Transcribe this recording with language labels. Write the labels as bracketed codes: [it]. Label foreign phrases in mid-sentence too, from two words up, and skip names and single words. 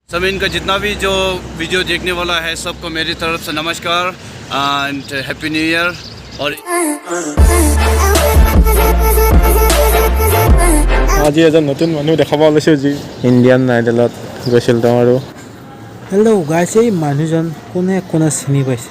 [hi] समीन का जितना भी जो वीडियो देखने वाला है सबको मेरी तरफ से नमस्कार [en] and happy new year. [hi] और [as] আজি এজন নতুন মানুহ দেখাব ওলাইছোঁ যি ইণ্ডিয়ান আইডলত গৈছিল তেওঁ। আৰু [en] hello guys, [as] এই মানুহজন কোনে কোনে চিনি পাইছে?